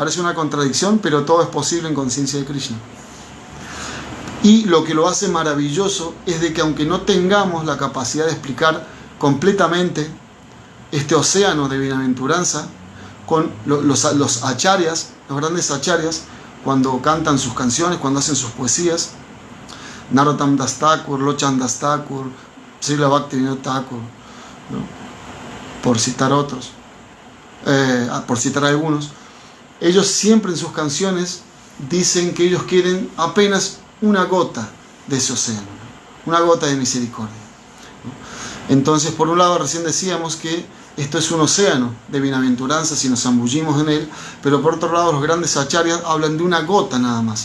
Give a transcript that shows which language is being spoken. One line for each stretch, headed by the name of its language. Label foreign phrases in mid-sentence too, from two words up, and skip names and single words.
Spanish: Parece una contradicción, pero todo es posible en conciencia de Krishna. Y lo que lo hace maravilloso es de que aunque no tengamos la capacidad de explicar completamente este océano de bienaventuranza, con los acharyas, los grandes acharyas, cuando cantan sus canciones, cuando hacen sus poesías, Narottam Das Thakur, Lochan Das Thakur, Srila Bhaktivinoda Thakur, ¿no? Por citar otros, por citar algunos, ellos siempre en sus canciones dicen que ellos quieren apenas una gota de ese océano, ¿no? Una gota de misericordia, ¿no? Entonces, por un lado, recién decíamos que esto es un océano de bienaventuranza si nos zambullimos en él, pero por otro lado, los grandes acharyas hablan de una gota nada más.